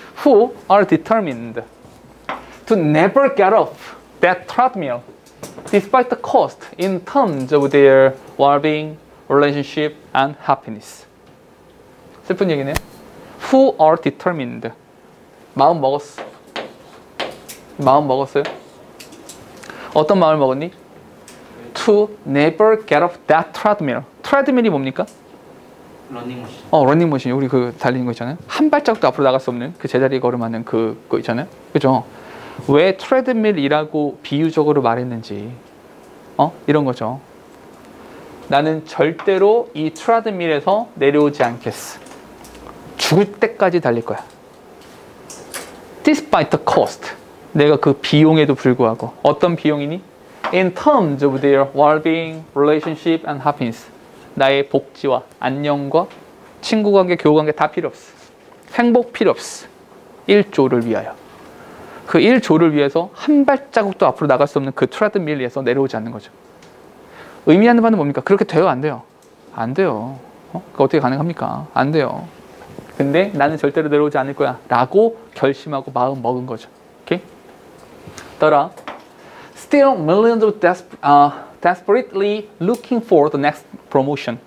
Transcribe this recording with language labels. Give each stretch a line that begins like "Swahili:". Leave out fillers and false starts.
English: Who are determined to never get off that treadmill despite the cost in terms of their well-being, relationship, and happiness.
Korean: 슬픈 얘기네요.
English: Who are determined.
Korean: 마음 먹었어. 마음 먹었어요? 어떤 마음을 먹었니?
English: To never get off that treadmill.
Korean: treadmill이 뭡니까? 러닝머신. 러닝머신. 우리 그 달리는 거 있잖아요. 한 발짝도 앞으로 나갈 수 없는 그 제자리 걸음하는 그거 있잖아요. 그죠? 왜 트레드밀이라고 비유적으로 말했는지 이런 거죠. 나는 절대로 이 트레드밀에서 내려오지 않겠어. 죽을 때까지 달릴 거야.
English: Despite the cost.
Korean: 내가 그 비용에도 불구하고. 어떤 비용이니?
English: In terms of their well-being, relationship, and happiness.
Korean: 나의 복지와 안녕과 친구관계, 교우관계 다 필요 없어. 행복 필요 없어. 1조를 위하여. 그 1조를 위해서 한 발자국도 앞으로 나갈 수 없는 그 트레드밀에서 내려오지 않는 거죠. 의미하는 바는 뭡니까? 그렇게 돼요? 안 돼요? 안 돼요. 그거 어떻게 가능합니까? 안 돼요. 근데 나는 절대로 내려오지 않을 거야 라고 결심하고 마음 먹은 거죠. 오케이? 따라
English: Still millions of desperately looking for the next promotion.